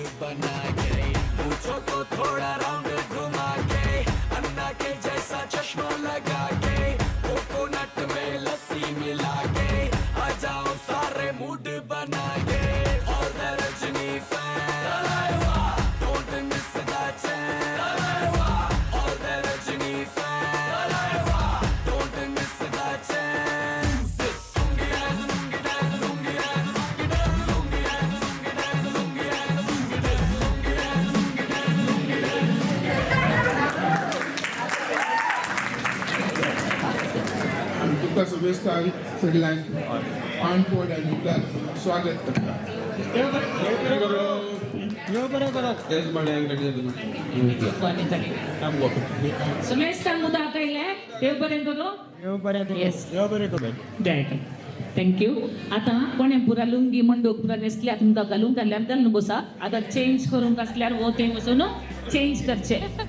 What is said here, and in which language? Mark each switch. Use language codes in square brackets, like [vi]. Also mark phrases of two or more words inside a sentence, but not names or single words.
[hi] बना के मुझको थोड़ा राउंड घुमा के अन्ना के जैसा चश्मा लगा के कोकोनट में लस्सी मिला के आ जाओ सारे मूड बना के [en] all the Rajini fans don't miss that chance all the Rajini fans don't miss that chance lungi dance lungi dance lungi dance lungi dance lungi dance lungi dance lungi dance lungi dance lungi dance lungi dance [kok] आनी तुका शुभेस्तार सगळ्यांक अनपोड आनी स्वागत करता तेच म्हळ्यार सुमेश मुदा कळले देव बरें करू [en] yes thank you [kok] आता कोणे पुरा लुंगी मंडूक पुरा न्हेसल्या तुमकां घालूंक घाल्यार घालून बसा आतां चेंज करूंक आसल्यार वो थंय वचून चेंज करचे